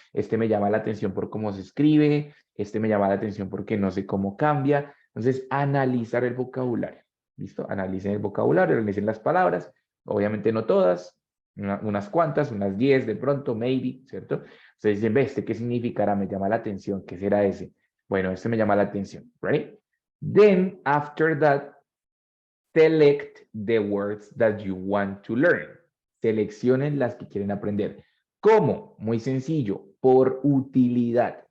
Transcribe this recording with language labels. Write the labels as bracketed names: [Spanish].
[Spanish] Este me llama la atención por cómo se escribe, este me llama la atención porque no sé cómo cambia. Entonces, analizar el vocabulario, ¿listo? Analicen el vocabulario, analicen las palabras, obviamente no todas, unas cuantas, unas 10 de pronto, maybe, ¿cierto? Ustedes dicen, ve, ¿este qué significará? Me llama la atención, ¿qué será ese? Bueno, este me llama la atención, right? [English] Then, after that, select the words that you want to learn. [Spanish] Seleccionen las que quieren aprender. ¿Cómo? Muy sencillo, por utilidad.